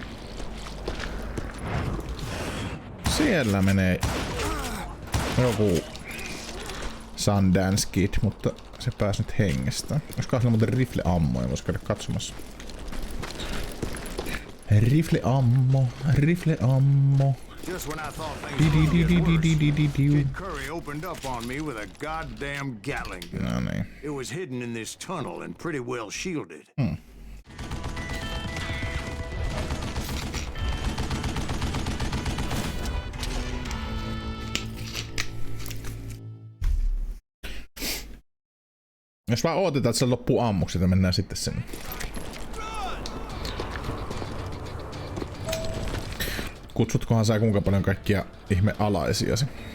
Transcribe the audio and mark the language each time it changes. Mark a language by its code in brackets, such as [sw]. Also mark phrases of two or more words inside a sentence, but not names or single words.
[fi] Siellä menee joku Sundance Kid, mutta se pääsi nyt hengestä. Olisikohan sillä muuten rifleammoja, voisi käydä katsomassa. Rifleammo, rifleammo. [en] Just when I thought things were gonna get worse, Kid Curry opened up on me with a goddamn Gatling gun. [fi] No niin. [en] It was hidden in this tunnel and pretty well shielded. [fi] Jos vaan odotetaan, että se loppuu ammukset ja mennään sitten sinne. Kutsutkohan sä kuinka paljon kaikkia ihme alaisiasi.